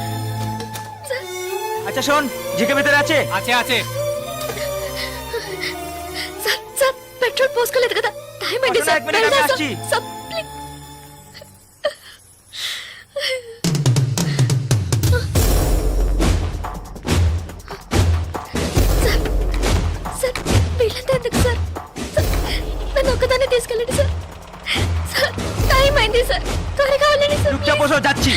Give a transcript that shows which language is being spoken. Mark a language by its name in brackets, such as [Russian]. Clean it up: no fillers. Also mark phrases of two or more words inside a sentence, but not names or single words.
[Bangla] আচ্ছা শোন, জিকে ভিতরে আছে? আছে আছে। [Telugu] স্যার স্যার পেট্রোল పోసుకోలేదు కదా, టైం అయింది సార్. [Bangla] এক মিনিট, আমি আসছি। [Telugu] సార్ సార్ వీళ్ళంతా ఎందుకు సార్? నన్ను ఒక్కదాన్ని తీసుకెళ్ళండి సార్. సార్ టైం అయింది సార్, త్వరగా వెళ్ళండి సార్. [Bangla] চুপচাপ বসো, যাচ্ছি।